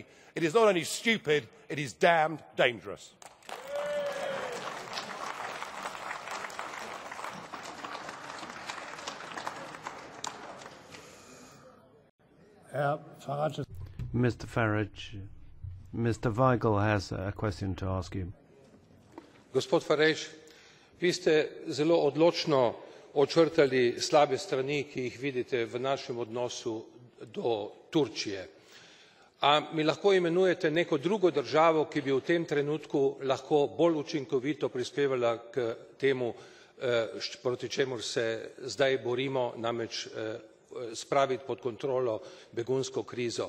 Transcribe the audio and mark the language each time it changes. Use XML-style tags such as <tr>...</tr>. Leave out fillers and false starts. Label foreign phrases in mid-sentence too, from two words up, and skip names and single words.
<en>It is not only stupid, it is damned dangerous. Mr. Farage, Mr. Vajgl has a question to ask you.</en> <sl>Gospod Farage, vi ste zelo odločno očrtali slabe strani, ki jih vidite v našem odnosu do Turčije. A mi lahko imenujete neko drugo državo, ki bi v tem trenutku lahko bolj učinkovito prispevala k temu, proti čemur se zdaj borimo, namreč spraviti pod kontrolo begunsko krizo?</sl>